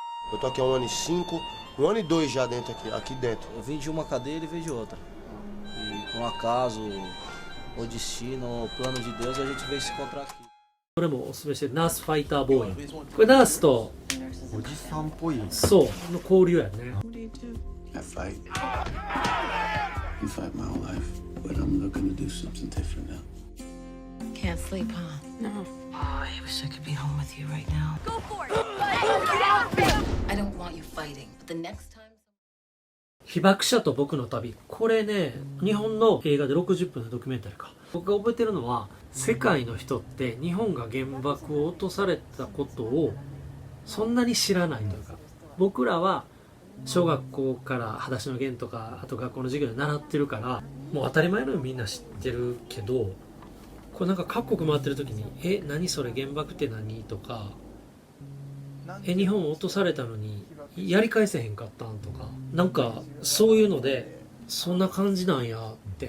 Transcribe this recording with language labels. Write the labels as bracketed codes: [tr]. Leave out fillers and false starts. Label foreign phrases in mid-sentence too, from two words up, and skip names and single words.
[pt] Eu tô aqui há 1 ano e 5, 1 ano e 2 já aqui dentro. Eu vim de uma cadeia, ele veio de outra. E por um acaso, ou destino, ou plano de Deus, a gente veio se encontrar aqui. [ja] これもおすすめしてるナースファイターボーイ。これナースとおじさんっぽい。そうの交流やね。 [en] I fight. You fight my whole life, but I'm looking to do something different now. Can't sleep, huh? No. Oh, I wish I could be home with you right now. Go for it! I don't want you fighting, but the next time. [ja] 被爆者と僕の旅。これね、日本の映画で60分のドキュメンタリーか。僕が覚えてるのは、世界の人って日本が原爆を落とされたことをそんなに知らないというか、僕らは小学校から裸足の弦とか、あと学校の授業で習ってるから、もう当たり前のようにみんな知ってるけど、これなんか各国回ってる時に、何それ原爆って何とか、日本落とされたのにやり返せへんかったんとか、なんかそういうのでそんな感じなんやって。